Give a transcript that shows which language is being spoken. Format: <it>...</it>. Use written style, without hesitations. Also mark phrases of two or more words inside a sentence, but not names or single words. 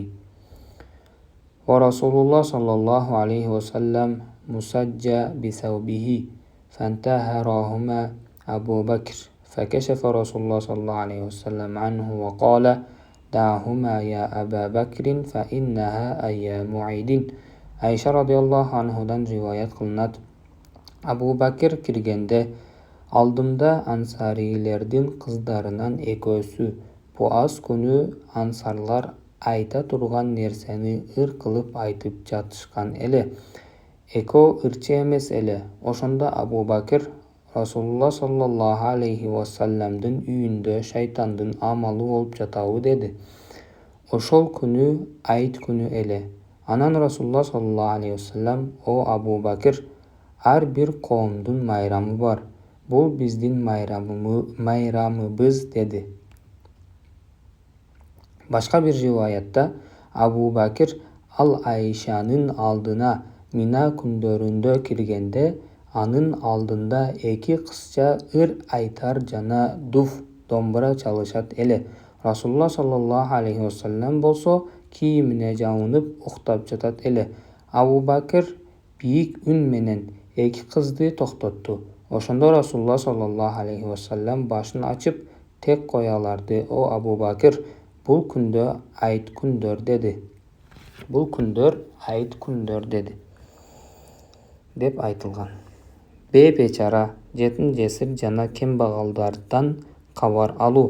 <ar>ورسول الله صلى الله عليه وسلم مسجى بثوبه فانتهرهما أبو بكر. فكشف رسول الله صلى الله عليه وسلم عنه وقال: "دعهما يا أبا بكر فإنها أيام عيد."</ar> <uz>Aisha radhiyallohu anhudan rivoyat qilinadi.</uz> <ky>Abu Bakr kirgende aldımda ansariylerdin kızlarından ekөөsü bu az күнү ансарлар айта турган нерсени ыр кылып айтып жатышкан эле. Экөө ырчы эмес эле. Ошондо Абу Бакр Расулулла</ky> <ar>صلى الله عليه وسلم</ar> <ky>үйүндө шайтандын амалы болуп жатабы деди. Ошол күнү айт күнү эле. Анан Расулулла</ky> <ar>صلى الله عليه وسلم:</ar> <ky>"О Абу Бакр, ар бир коомдун майрамы бар. Бул биздин майрамыбыз dedi. Башка бир риваятта Абу Бакир ал Айшанын алдына Мина күндөрүндө киргенде, анын алдында эки кызча ыр айтар жана дуф, домбура чалышат эле. Расулулла</ky> <ar>صلى الله عليه وسلم</ar> <ky>болсо кийимине жабынып уктап жатат эле. Абу Бакир бийик үн менен эки кызды токтотту. Ошондо Расулулла</ky> <ar>صلى الله عليه وسلم</ar> <ky>башын ачып тек кояларды. О Абу Бакир, бул күндөр айт күндөр dedi. Бул күндөр айт күндөр dedi деп айтылган. Бейбечара, жетим жесир жана кембагалдардан кабар алуу.</ky>